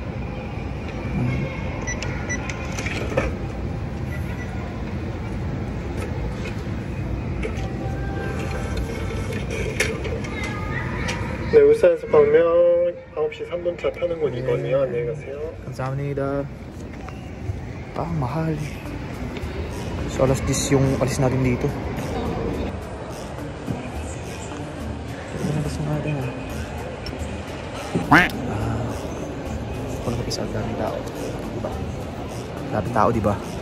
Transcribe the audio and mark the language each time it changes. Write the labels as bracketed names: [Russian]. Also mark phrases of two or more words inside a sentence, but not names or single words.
[Korean] 네, 울산에서 방면 9시 3분차 타는 곳 2번이요. 안녕히 가세요. 감사합니다. [Filipino] Mahal. So alas 10 yung alis natin dito. Alas natin Kung napisa ang daming tao. Diba? Daming tao, diba?